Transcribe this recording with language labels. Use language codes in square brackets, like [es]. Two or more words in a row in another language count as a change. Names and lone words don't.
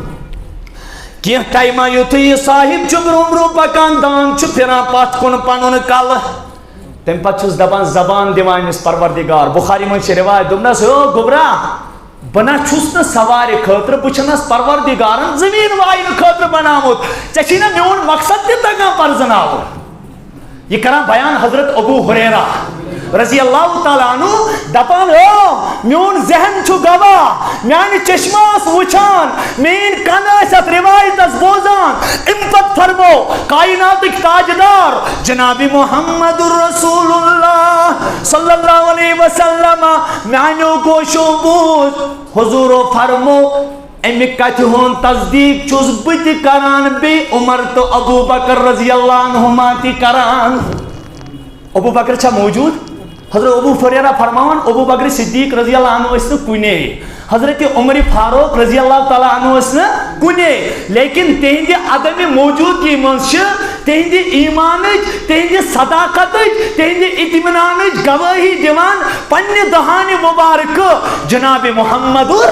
[ks] کینٛہہ ٹایما یُتھُے یہ صاحب چھُ برونٛہہ برونٛہہ پکان داند چھُ پھران پتھ کُن پنُن کلہٕ تمہِ پتہٕ چھُس دپان زبان دِوان أمِس پروردگار بخاری منٛز چھِ روایت دوٚپنس او گوبرا بہٕ نہ چھُس نہٕ سوارِ خٲطرٕ بہٕ چھُنس پروردگارن زٔمیٖن واینہٕ خٲطرٕ بناومُت ژےٚ چھُے نہ میون مقصد تہِ تگان پرزناوُن یہ کران بیان حضرت ابو ہریرہ رضی اللہ تعالیٰ عنہ دپان او میون ذہن چھُ گواہ میانہِ چشمہ ٲس وٕچھان میٲنۍ کن ٲسۍ اتھ روایتس بوزان امہِ پتہٕ فرمو کائناتٕکۍ تاجدار جناب محمد رسول اللہ صلی اللہ علیہ وسلم میانیو گوشو بوز حضورو فرمو امہِ کتھِ ہُنٛد تصدیق چھُس بہٕ تہِ کران بیٚیہِ عمر تہٕ ابو بکر رضی اللہ عنہما تہِ کران ابو بکر چھا موجود حضرت ابو ہریرہ فرماوان ابو بکر صدیق رضی اللہ عنہ ٲسۍ نہٕ کُنے حضرت عمر فاروق رضی اللہ تعالیٰ عنہ ٲسۍ نہٕ کُنے لیکن تہنٛدِ عدم موجودگی منٛز چھِ تہنٛدِ ایمانٕچ تہنٛدِ صداقتٕچ تہنٛدِ اطمینانٕچ گوٲہی دِوان پننہِ دہانہِ مبارکہٕ جناب محمد